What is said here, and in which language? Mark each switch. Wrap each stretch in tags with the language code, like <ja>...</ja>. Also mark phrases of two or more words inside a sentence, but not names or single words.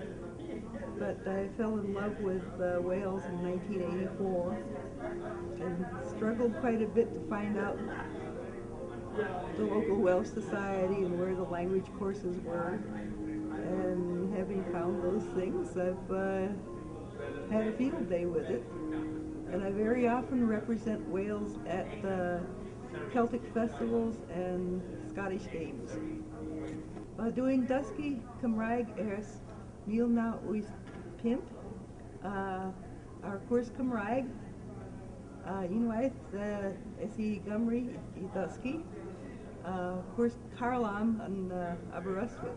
<en>But I fell in love with Wales in 1984 and struggled quite a bit to find out the local Welsh society and where the language courses were. And having found those things, I've had a field day with it. And I very often represent Wales at Celtic festivals and Scottish games.</en> <cy>Doing dysgu Cymraeg ers 1980 ar cwrs Cymraeg unwaith es I Gymru I ddysgu cwrs Carlam yn Aberystwyth.</cy>